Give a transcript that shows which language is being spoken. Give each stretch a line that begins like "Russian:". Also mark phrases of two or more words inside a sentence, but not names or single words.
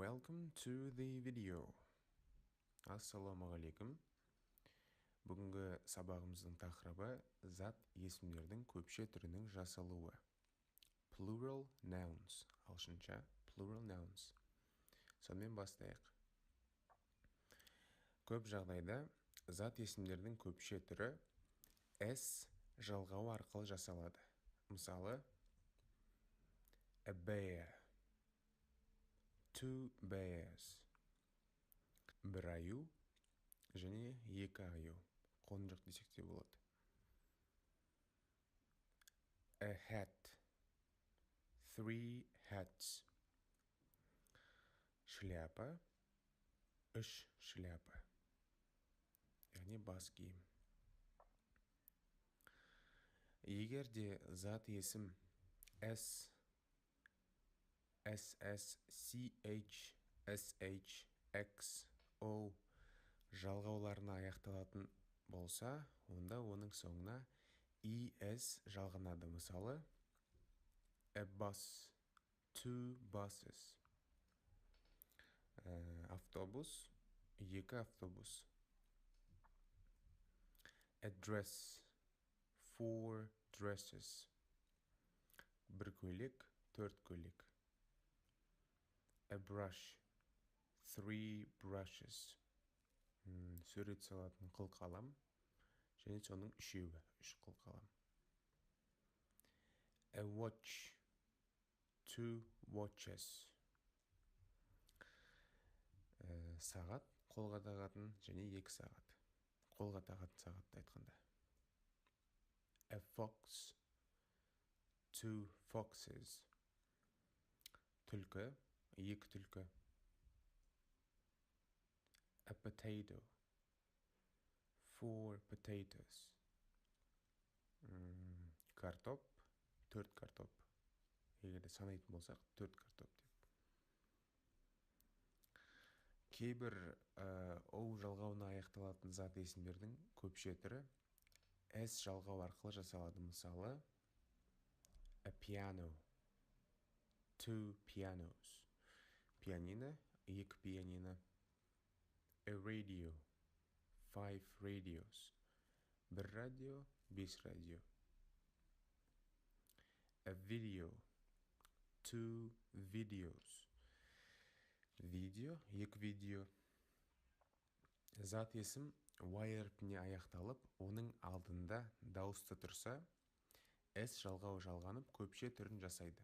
English: Welcome to the video.
Kazakh: Ассалаумағалейкум. Бүгінгі сабағымыздың тақырыбы зат есімдердің көпше түрінің жасалуы.
English: Plural nouns. Ағылшынша plural nouns.
Kazakh: Сонымен бастайық. Көп жағдайда зат есімдердің көпше түрі s жалғауы арқылы жасалады. Мысалы,
English: a bear, two bears.
Kazakh: Бір аю және екі аю. Қонжық десек те болады.
English: A hat, three hats.
Kazakh: Шляпа, үш шляпа. Яғни бас киім. Егер де зат есім S, CH, SH, X, O жалғауларына аяқталатын болса, онда оның соңына ES жалғанады. Мысалы,
English: a bus, two buses.
Kazakh: Автобус, екі автобус.
English: A dress, four dresses.
Kazakh: Бір көйлек, төрт көйлек.
English: A brush, three brushes.
Kazakh: Сурет салатын қылқалам және соның үшеуі, үш қылқалам.
English: A watch, two watches.
Kazakh: Сағат, қолға тағатын және екі сағат. Қолға тағатын сағатты айтқанда.
English: A fox, two foxes.
Kazakh: Түлкі, екі түлкі.
English: A potato, four potatoes.
Kazakh: Картоп, төрт картоп. Егер де санайтын болсақ, төрт картоп деп. Кейбір O жалғауына аяқталатын зат есімдердің көпше түрі S жалғау арқылы жасалады. Мысалы,
English: a piano, two pianos.
Kazakh: Пианино, екі пианино.
English: A radio, five radios.
Kazakh: Бір радио, бес радио.
English: A video, two videos.
Kazakh: Видео, екі видео. Зат есім Y әрпіне аяқталып, оның алдында дауысты тұрса, S жалғау жалғанып, көпше түрін жасайды.